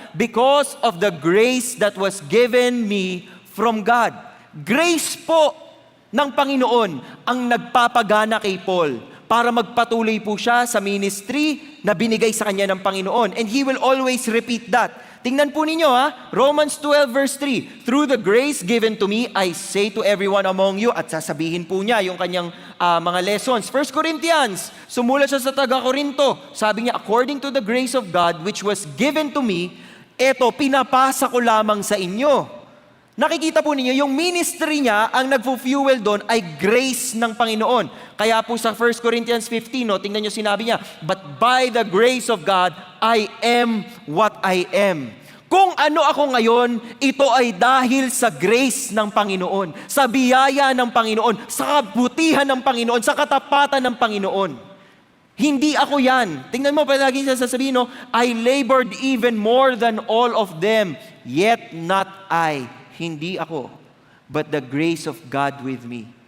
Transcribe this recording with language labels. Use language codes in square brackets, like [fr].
[en] Because of the grace that was given me from God. [tl] Grace po ng Panginoon ang nagpapagana kay Paul para magpatuloy po siya sa ministry na binigay sa kanya ng Panginoon. [en] And he will always repeat that. [tl] Tingnan po ninyo [en] Romans 12 verse 3. Through the grace given to me, I say to everyone among you, [tl] at sasabihin po niya yung kanyang mga lessons. 1 Corinthians, sumulat siya sa taga-Korinto. Sabi niya, [en] according to the grace of God which was given to me, [tl] eto, pinapasa ko lamang sa inyo. Nakikita po ninyo, yung ministry niya, ang nagpo-fuel doon ay grace ng Panginoon. Kaya po sa [en] 1 Corinthians 15, [tl] tingnan nyo sinabi niya, [en] but by the grace of God, I am what I am. [tl] Kung ano ako ngayon, ito ay dahil sa grace ng Panginoon, sa biyaya ng Panginoon, sa kabutihan ng Panginoon, sa katapatan ng Panginoon. Hindi ako yan. Tingnan mo, palagi siya sasabihin, [en] I labored even more than all of them, yet not I. [tl] Hindi ako, [en] but the grace of God with me.